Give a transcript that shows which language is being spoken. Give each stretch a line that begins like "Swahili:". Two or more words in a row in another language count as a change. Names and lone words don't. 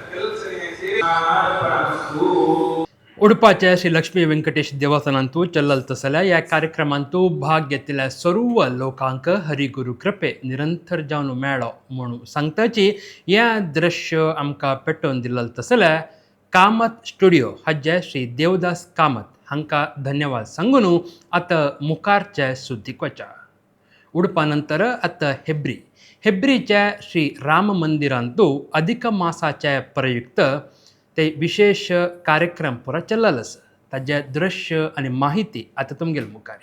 Konkani: उडपाच्या श्री लक्ष्मी व्यंकटेश देवस्थानांतू चल्लल तसल्या या कार्यक्रमांतू भाग घेतलेल्या सर्व लोकांक हरिगुरू कृपे निरंतर जावन मेळो म्हणून सांगताची या दृश्य आमकां पेटोवन दिलेलं तसल्या कामत स्टुडिओ हाजे श्री देवदास कामत हांकां धन्यवाद सांगून आतां मुखारचे सुद्दीक वचा. उडपा नंतर आतां हेब्रीच्या श्री राम मंदिरांतू अधिक मासाचे प्रयुक्त ते विशेष कार्यक्रम पुरा चललस. ताजे दृश्य आणि माहिती आता तुमगेल मुखारी.